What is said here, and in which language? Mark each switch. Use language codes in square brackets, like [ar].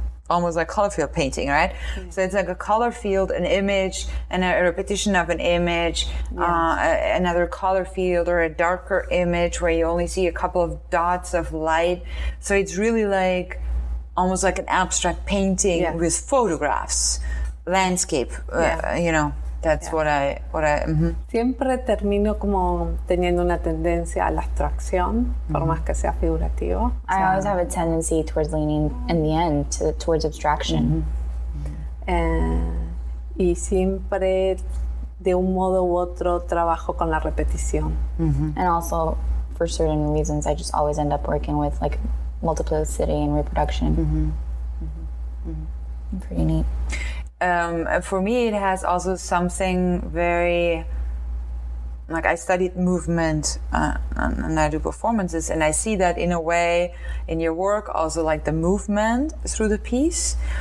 [en] Almost like color field painting, right? So it's like a color field, an image, and a repetition of an image, another color field or a darker image where you only see a couple of dots of light. So it's really like almost like an abstract painting with photographs, landscape, you know. That's what I [es] Siempre termino como teniendo una tendencia a la abstracción, por más que sea figurativo. [en] I always have a tendency towards leaning, in the end, towards abstraction. [es] Y siempre, de un modo u otro, trabajo con la repetición. [en] And also, for certain reasons, I just always end up working with like multiplicity and reproduction. Pretty neat. For me, it has also something very like I studied movement and I do performances, and I see that in a way in your work also, like the movement through the piece.